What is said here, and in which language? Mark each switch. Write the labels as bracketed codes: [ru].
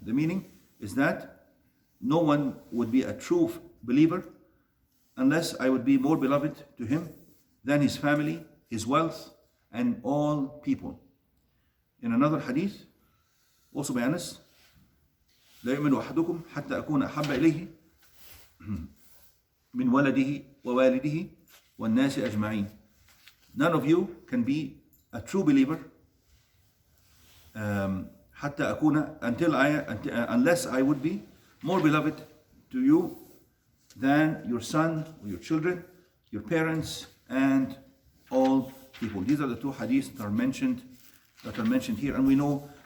[en] The meaning is that no one would be a true believer unless I would be more beloved to him than his family, his wealth, and all people. In another hadith, also by Anas, [ar] لا يؤمن أحدكم حتى أكون أحب إليه من ولده ووالده والناس أجمعين. [en] None of you can be a true believer [ar] حتى أكون [en] unless I would be more beloved to you than your son or your children, your parents, and all people. These are the two hadiths that are mentioned here, and we know